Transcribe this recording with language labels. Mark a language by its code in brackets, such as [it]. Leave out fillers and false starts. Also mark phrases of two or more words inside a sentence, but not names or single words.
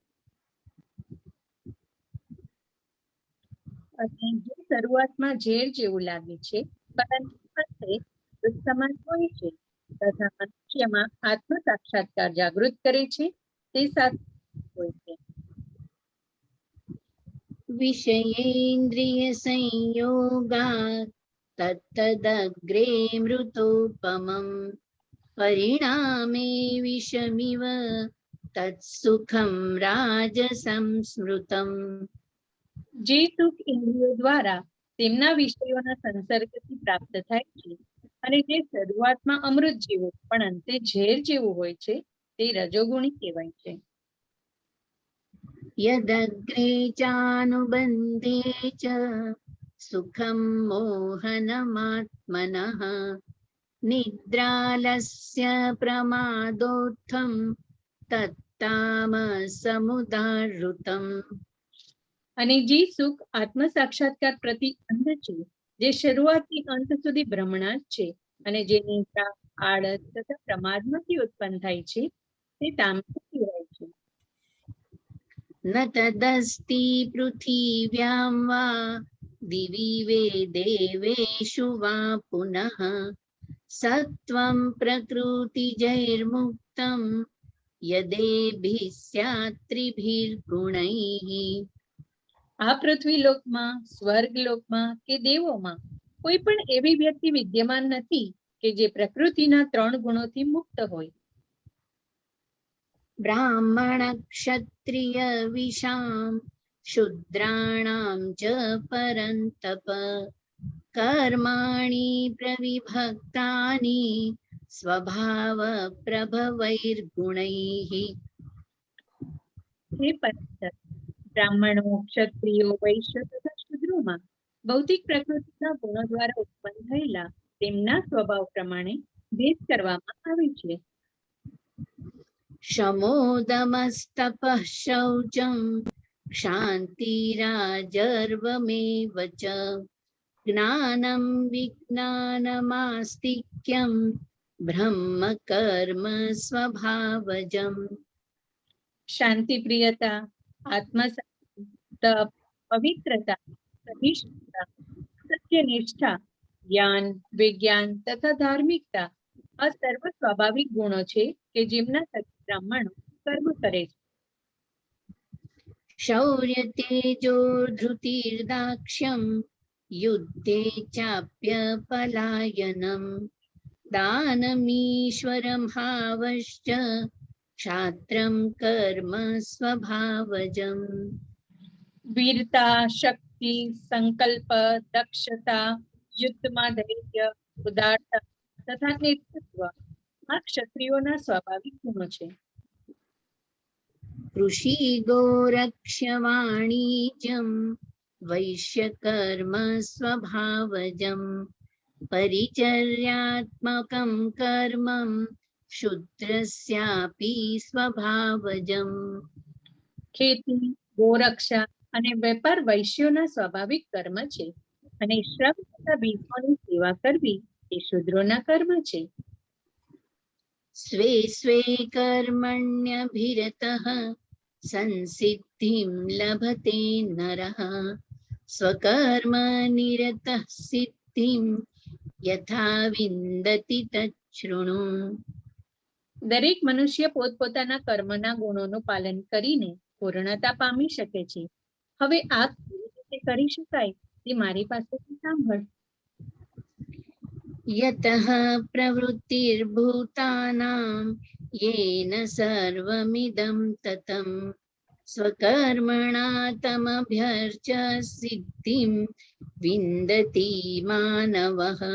[gu] અને જે શરૂઆતમાં ઝેર જેવું લાગે છે પરંતુ અંતે દુઃખ સમાન હોય છે તથા મનુષ્યમાં આત્મ સાક્ષાત્કાર જાગૃત કરે છે, તે સાત્વિક હોય છે. [sa] विषयेन्द्रियसंयोगात् तत्तदग्रे मृतोपमम् परिणामे विषमिव तत्सुखं राजसंस्मृतम् [gu] જે સુખ ઇન્દ્રિયો દ્વારા તેમના વિષયોના સંસર્ગથી પ્રાપ્ત થાય છે અને જે શરૂઆતમાં અમૃત જેવું પણ અંતે ઝેર જેવું હોય છે તે રજોગુણી કહેવાય છે. [sa] यदग्रे चानुबन्धे च सुखं मोहनमात्मनः निद्रालस्य प्रमादोत्थं तत्तामसमुदाहृतम् [gu] અને જે સુખ આત્મ સાક્ષાત્કાર પ્રતિ અંધ છે, જે શરૂઆતથી અંત સુધી ભ્રમણા જ છે અને જે નિદ્રા, આળસ તથા પ્રમાદમાંથી ઉત્પન્ન થાય છે તે તામસ કહેવાય છે. [sa] न तदस्ति पृथिव्यां वा दिवि वे देवेषु वा पुनः सत्त्वं प्रकृतिजैर्मुक्तं यदेभिः स्यात् त्रिभिर्गुणैः [gu] આ પૃથ્વી લોકમાં, સ્વર્ગ લોકમાં કે દેવોમાં કોઈ પણ એવી વ્યક્તિ વિદ્યમાન નથી કે જે પ્રકૃતિના 3 ગુણોથી મુક્ત હોય. [sa] ब्राह्मणक्षत्रियविषां शूद्राणां च परन्तप कर्माणि प्रविभक्तानि स्वभावप्रभवैर्गुणैः [gu] હે પંડિત, બ્રાહ્મણો, ક્ષત્રિયો, વૈશ્ય તથા શૂદ્રોમાં ભૌતિક પ્રકૃતિના ગુણો દ્વારા ઉત્પન્ન થયેલા તેમના સ્વભાવ પ્રમાણે ભેદ કરવામાં આવે છે. [sa] शमोदमस्तपः शौचं क्षान्तिराजर्वमेव च ज्ञानं विज्ञानमास्तिक्यं ब्रह्मकर्म स्वभावजम् [gu] શાંતિ, પ્રિયતા, આત્મશાંતિ, તપ, પવિત્રતા, સહિષ્ણુતા, સત્યનિષ્ઠા, જ્ઞાન, વિજ્ઞાન તથા ધાર્મિકતા આ સર્વ સ્વાભાવિક ગુણો છે કે જેમના થકી બ્રાહ્મણો કર્મ કરે છે. [sa] शौर्यतेजो धृतिर्दाक्ष्यं युद्धे चाप्यपलायनं दानमीश्वरं भावश्च क्षात्रं कर्म स्वभावजम् [gu] વીરતા, શક્તિ, સંકલ્પ, દક્ષતા, યુદ્ધમાં ધૈર્ય, ઉદારતા તથા નેતૃત્વ આ ક્ષત્રિયોના સ્વાભાવિક ગુણો છે. [sa] कृषि गोरक्ष्यवाणिज्यं वैश्यकर्म स्वभावजं परिचर्यात्मकं कर्मं शूद्रस्यापि स्वभावजम् [gu] ખેતી, ગોરક્ષા અને વેપાર વૈશ્યોના સ્વાભાવિક કર્મ છે અને શ્રમ તથા ભીખોની સેવા કરવી એ શૂદ્રોના કર્મ છે. [sa] स्वे स्वे कर्मण्यभिरतः संसिद्धिं लभते नरः स्वकर्मनिरतः सिद्धिं यथा विन्दति तच्छृणु [gu] દરેક મનુષ્ય પોતપોતાના કર્મના ગુણોનું પાલન કરીને પૂર્ણતા પામી શકે છે. હવે આ કેવી રીતે કરી શકાય તે મારી પાસેથી સાંભળ. [sa] यतः प्रवृत्तिर्भूतानां येन सर्वमिदं ततं स्वकर्मणा तमभ्यर्च्य सिद्धिं विन्दति मानवः